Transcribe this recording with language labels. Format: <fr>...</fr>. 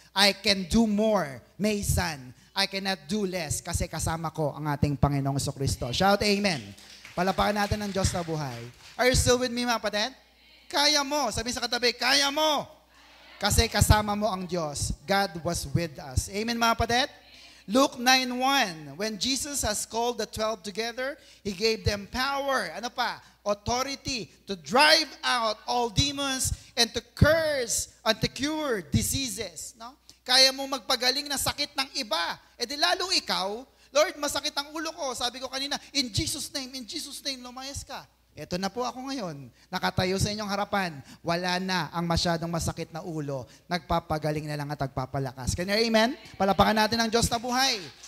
<en>I can do more, Maysan. I cannot do less</en> <tl>kasi kasama ko ang ating Panginoong Jesucristo.</tl> <en>Shout amen.</en> <tl>Palapakan natin ang Diyos na buhay.</tl> <en>Are you still with me</en> <tl>mga kapatid? Kaya mo. Sabihin sa katabi, kaya mo. Kasi kasama mo ang Diyos.</tl> <en>God was with us. Amen mga kapatid? Luke 9:1, when Jesus has called the 12 together, He gave them power,</en> <tl>ano pa?</tl> <en>Authority to drive out all demons and to curse and to cure diseases. No?</en> <tl>Kaya mo magpagaling na sakit ng iba. E di lalo ikaw, Lord, masakit ang ulo ko. Sabi ko kanina,</tl> <en>in Jesus' name,</en> <tl>lumayas ka. Ito na po ako ngayon. Nakatayo sa inyong harapan. Wala na ang masyadong masakit na ulo. Nagpapagaling na lang at nagpapalakas.</tl> <en>Can you amen?</en> <tl>Palapakan natin ang Diyos na buhay.</tl>